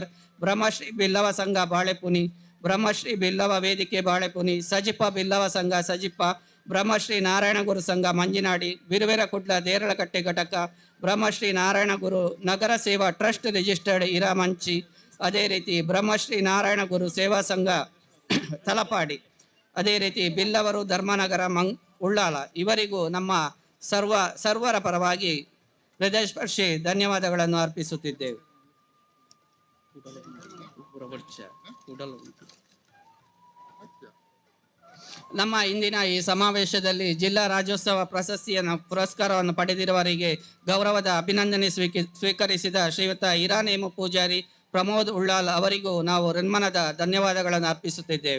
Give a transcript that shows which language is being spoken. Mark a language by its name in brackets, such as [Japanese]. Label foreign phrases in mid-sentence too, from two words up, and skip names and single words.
[Kannada] ಬ್ರಹ್ಮಶ್ರೀ ಬಿಲ್ಲವ ಸಂಘ ಬಾಳೆಪುನಿ, ಬ್ರಹ್ಮಶ್ರೀ ಬಿಲ್ಲವ ವೇದಿಕೆ ಬಾಳೆಪುನಿ, ಸಜಿಪ ಬಿಲ್ಲವ ಸಂಘ ಸಜಿಪ, ಬ್ರಹ್ಮಶ್ರೀ ನಾರಾಯಣ ಗುರು ಸಂಘ ಮಂಜಿನಾಡಿ, ಬಿರುವೆರಕುಡ್ಲ ದೇರಳಕಟ್ಟೆ ಘಟಕ, ಬ್ರಹ್ಮಶ್ರೀ ನಾರಾಯಣ ಗುರು ನಗರ ಸೇವಾ ಟ್ರಸ್ಟ್ ರಿಜಿಸ್ಟರ್ಡ್ ಇರಾಮಂಚಿ, ಅದೇ ರೀತಿ ಬ್ರಹ್ಮಶ್ರೀ ನಾರಾಯಣ ಗುರು ಸೇವಾ ಸಂಘ ತಲಪಾಡಿ, ಅದೇ ರೀತಿ ಬಿಲ್ಲವರು ಧರ್ಮನಗರ ಉಳ್ಳಾಲ ಇವರಿಗೂ ನಮ್ಮ ಸರ್ವರ ಪರವಾಗಿ ಹೃದಯಸ್ಪರ್ಶಿ ಧನ್ಯವಾದಗಳನ್ನು ಅರ್ಪಿಸುತ್ತಿದ್ದೇವೆ. ನಮ್ಮ ಇಂದಿನ ಈ ಸಮಾವೇಶದಲ್ಲಿ ಜಿಲ್ಲಾ ರಾಜ್ಯೋತ್ಸವ ಪ್ರಶಸ್ತಿಯನ್ನು ಪುರಸ್ಕಾರವನ್ನು ಪಡೆದಿರುವವರಿಗೆ ಗೌರವದ ಅಭಿನಂದನೆ ಸ್ವೀಕರಿಸಿದ ಶ್ರೀಯುತ ಹಿರಾನೇಮ ಪೂಜಾರಿ ಪ್ರಮೋದ್ ಉಳ್ಳಾಲ್ ಅವರಿಗೂ ನಾವು ಹೃನ್ಮನದ ಧನ್ಯವಾದಗಳನ್ನು ಅರ್ಪಿಸುತ್ತಿದ್ದೇವೆ.